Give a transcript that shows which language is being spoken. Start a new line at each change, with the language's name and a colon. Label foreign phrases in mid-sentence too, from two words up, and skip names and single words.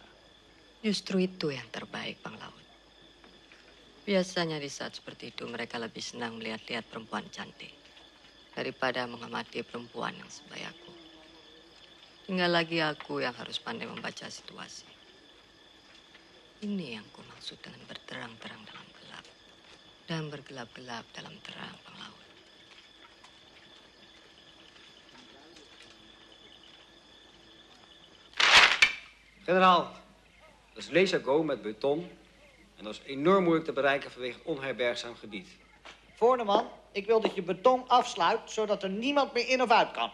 Indonesian: Justru itu yang terbaik, Bang Laut. Biasanya di saat seperti itu mereka lebih senang melihat-lihat perempuan cantik daripada mengamati perempuan yang sebayaku. Tinggal lagi aku yang harus pandai membaca situasi. Ini yang ku maksud dengan berterang-terang dalam gelap dan bergelap-gelap dalam terang, Bang Laut.
Dutch: Generaal, dat is lasergo met beton en dat is enorm moeilijk te bereiken vanwege het onherbergzaam gebied. Voorneman, ik wil dat je beton afsluit, zodat er niemand meer in of uit kan.